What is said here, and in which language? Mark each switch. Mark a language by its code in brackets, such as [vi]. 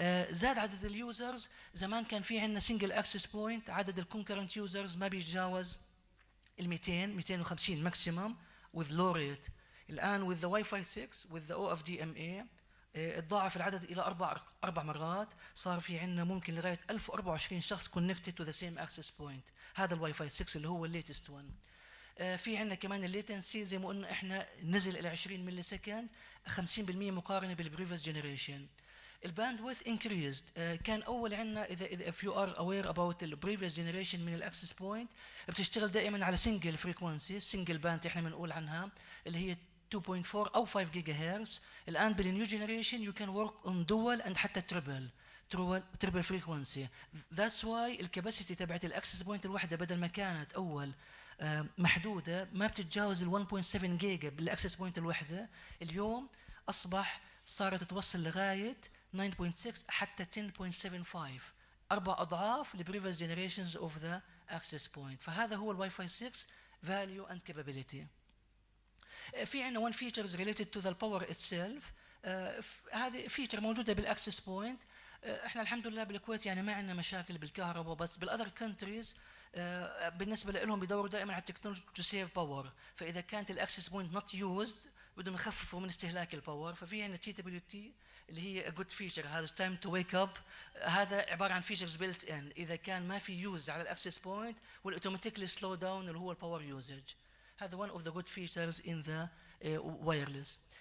[ar] زاد عدد اليوزرز، زمان كان في عندنا سنجل اكسس بوينت، عدد الكونكرنت يوزرز ما بيتجاوز ال 200 250 ماكسيمم [en] with low rate. [ar] الان with the Wi-Fi 6 with the OFDMA تضاعف العدد الى اربع مرات، صار في عندنا ممكن لغايه 1024 شخص [en] connected to the same access point. [ar] هذا الواي فاي 6 اللي هو الليتست 1. في عندنا كمان الليتنسي زي ما قلنا احنا نزل الى 20 ملي سكند، 50% مقارنه بالبريفيس جنريشن. [en] الباندويث increased. [ar] كان اول عندنا اذا [en] if you are aware about the previous generation [ar] من الاكسس بوينت بتشتغل دائما على سنجل فريكونسي، سنجل باند احنا بنقول عنها اللي هي 2.4 أو 5 جيجا هرتز. الآن بالنيو جنريشن [en] you can work on dual and حتى triple frequency. [ar] That's why الكباسيتي تبعت الاكسس بوينت الواحدة بدل ما كانت أول محدودة ما بتتجاوز ال 1.7 جيجا بالاكسس بوينت الواحدة، اليوم أصبح صارت توصل لغاية 9.6 حتى 10.75، 4 أضعاف البريفيس جنريشنز of the access point. فهذا هو الواي فاي 6 value and capability. [en] في عندنا one features related to the power itself. [ar] هذه فيتشر موجوده بالاكسس بوينت. احنا الحمد لله بالكويت يعني ما عندنا مشاكل بالكهرباء، بس بالاذر كونتريز بالنسبه لهم بيدوروا دائما على التكنولوجي تو سيف باور، فاذا كانت الاكسس بوينت نوت يوزد بدهم يخففوا من استهلاك الباور. ففي عندنا تي دبليو تي اللي هي جود فيتشر، هذا تايم تو ويك اب، هذا عباره عن فيتشرز بيلت ان اذا كان ما في يوز على الاكسس بوينت والاوتوماتيكلي سلو داون اللي هو الباور يوزج. هذا [en] one of the good features in the wireless.